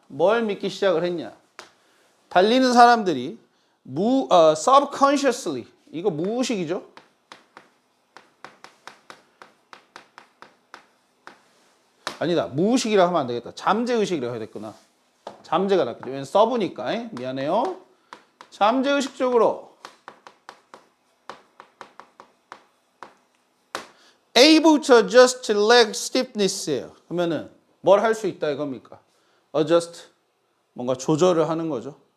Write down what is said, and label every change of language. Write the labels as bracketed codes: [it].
[ko] 뭘 믿기 시작을 했냐? 달리는 사람들이 subconsciously, 이거 무의식이죠? 아니다, 무의식이라고 하면 안 되겠다. 잠재의식이라고 해야 됐구나. 잠재가 낫겠죠. 왜냐면 서브니까. 미안해요. 잠재의식적으로 [en] able to adjust to leg stiffness예요. [ko] 그러면은 뭘 할 수 있다 이겁니까? adjust, 뭔가 조절을 하는 거죠.